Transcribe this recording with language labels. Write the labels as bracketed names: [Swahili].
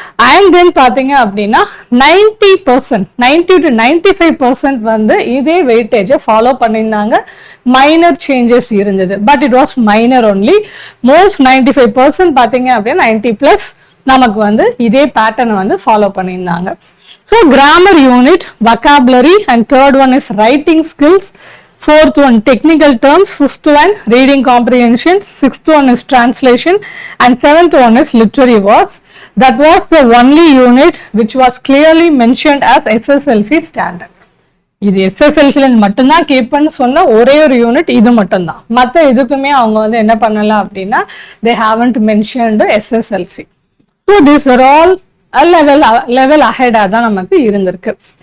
[Tamil] And then பார்த்தீங்க அப்படின்னா 90% to 95% வந்து இதே வெயிட்டேஜை ஃபாலோ பண்ணியிருந்தாங்க. மைனர் சேஞ்சஸ் இருந்தது, [English] But it was minor only. [Tamil] Most 95% பார்த்தீங்க அப்படின்னா 90+ நமக்கு வந்து இதே பேட்டர்னை வந்து ஃபாலோ பண்ணியிருந்தாங்க. [English] So grammar unit, vocabulary, and third one is writing skills, fourth one technical terms, fifth one reading comprehension, sixth one is translation, and seventh one is literary works. That was the only unit which was clearly mentioned as SSLC standard. [Tamil] இது SSLC மட்டும்தான் கேட்பேன்னு சொன்ன ஒரே ஒரு unit இது மட்டும்தான். மற்ற இதுக்குமே அவங்க வந்து என்ன பண்ணலாம் அப்படின்னா [English] they haven't mentioned SSLC. So these are all level அஹெடாக [Tamil] தான் நமக்கு இருந்திருக்கு.